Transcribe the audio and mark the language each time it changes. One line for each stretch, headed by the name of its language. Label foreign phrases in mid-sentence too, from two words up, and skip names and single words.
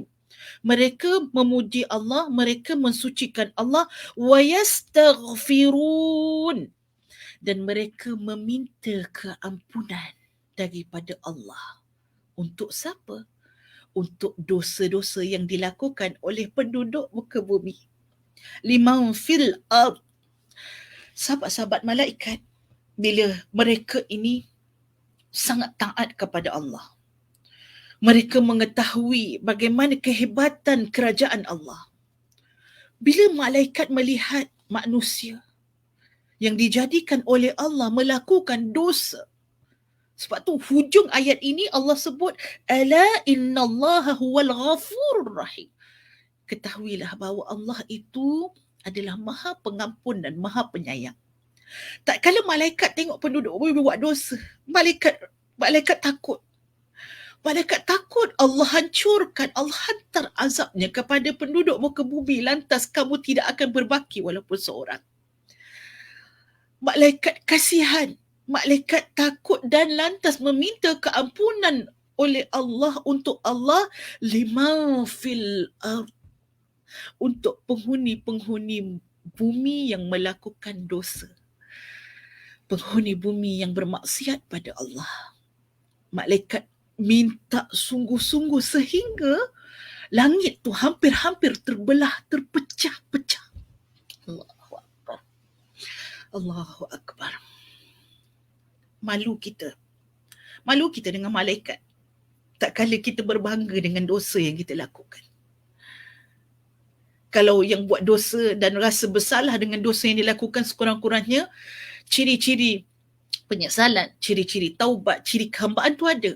Malay: Mereka memuji Allah, mereka mensucikan Allah,
Arabic: ويستغفرون,
Malay: dan mereka meminta keampunan daripada Allah. Untuk siapa? Untuk dosa-dosa yang dilakukan oleh penduduk muka bumi.
Arabic: لمن في الأرض.
Malay: Sahabat-sahabat malaikat, bila mereka ini sangat taat kepada Allah, mereka mengetahui bagaimana kehebatan kerajaan Allah. Bila malaikat melihat manusia yang dijadikan oleh Allah melakukan dosa, sebab tu hujung ayat ini Allah sebut
Arabic: ألا إن الله هو الغفور الرحيم.
Malay: Ketahuilah bahawa Allah itu adalah Maha Pengampun dan Maha Penyayang. Tak kala malaikat tengok penduduk bumi buat dosa, malaikat takut. Malaikat takut Allah hancurkan, Allah hantar azabnya kepada penduduk muka bumi, lantas kamu tidak akan berbaki walaupun seorang. Malaikat kasihan, malaikat takut dan lantas meminta keampunan oleh Allah, untuk Allah
Arabic: لما في الأرض,
Malay: untuk penghuni-penghuni bumi yang melakukan dosa, penghuni bumi yang bermaksiat pada Allah. Malaikat minta sungguh-sungguh sehingga langit tu hampir-hampir terbelah, terpecah-pecah.
Arabic: الله أكبر. الله أكبر.
Malay: Malu kita dengan malaikat tak kala kita berbangga dengan dosa yang kita lakukan. Kalau yang buat dosa dan rasa bersalah dengan dosa yang dilakukan, sekurang-kurangnya ciri-ciri penyesalan, ciri-ciri taubat, ciri kehambaan tu ada.